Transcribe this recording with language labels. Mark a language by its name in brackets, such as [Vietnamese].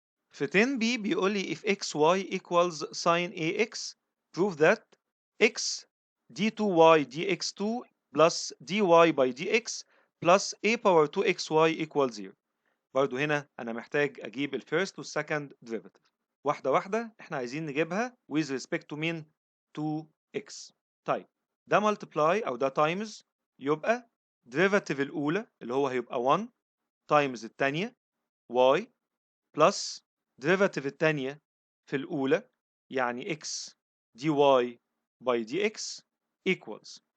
[Arabic] في [English] 10b [Arabic] بيقول لي [English] if xy equals sin ax prove that x d2y dx2 plus dy by dx plus a power 2xy equals 0. [Arabic] برضو هنا انا محتاج اجيب الفيرست والسكند ديريفاتيف واحده واحده. احنا عايزين نجيبها [English] with respect to [Arabic] مين؟ to x. طيب ده multiply او ده times، يبقى ديريفاتيف الاولى اللي هو هيبقى 1 times الثانيه y plus ديريفاتيف الثانيه في الاولى يعني [English] x dy by dx equals.